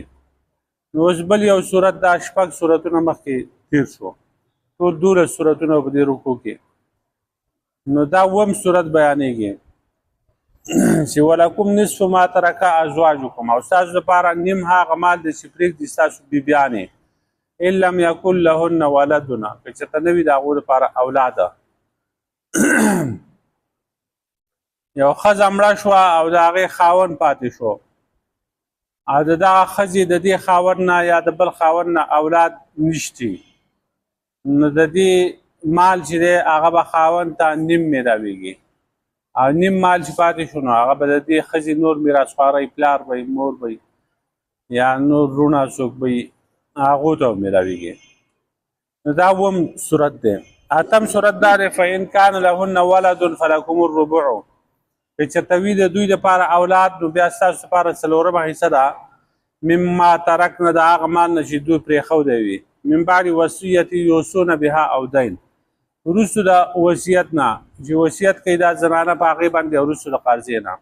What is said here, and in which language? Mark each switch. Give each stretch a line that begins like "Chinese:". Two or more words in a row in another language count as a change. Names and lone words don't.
Pashto: نو اوس بل یو صورت، دا 6 صورتونه مخکې تیر شو، ټول 12 صورتونه په دې رکو کې. نو دا 1 صورت بیانېږي چې
Arabic: ولکم نصف ما ترک ازواجکم،
Pashto: او ستاسو دپاره نیم هغه مال دی چې پرېږدي ستاسو بیبیانې،
Arabic: ان لم یکن لهن ولدنا،
Pashto: که چېرته نه وي د هغو دپاره اولاده. یو ښځه مړه شوه او د هغې خاوند پاتې شو، او د دغه ښځې د دې خاوند نه یا د بل خاوند نه اولاد نشتي، نو د دې مال چې دی هغه به خاوند ته نیم میراویږي، او نیم مال چې پاتې شو نو هغه به د دې ښځې نور میراثخواره پلار به مور به یا نور وروڼه څوک به هغو ته میراویږي. نو دا 1 صورت دی. 8م صورت دا دی
Arabic: فإن کان لهن ولد فلکم الربع،
Pashto: که چېرته وي د دوی دپاره اولاد نو بیا ستاسو دپاره 4 حصه ده،
Arabic: مما ترکن
Pashto: د هغه مال نه چې دوی پرېښودی وي،
Arabic: من بعد وصیت یوصون بها او دین،
Pashto: وروستو د وصیت نه چې وصیت کوي دا زنانه په هغې باندې، وروستو د قرضې نه.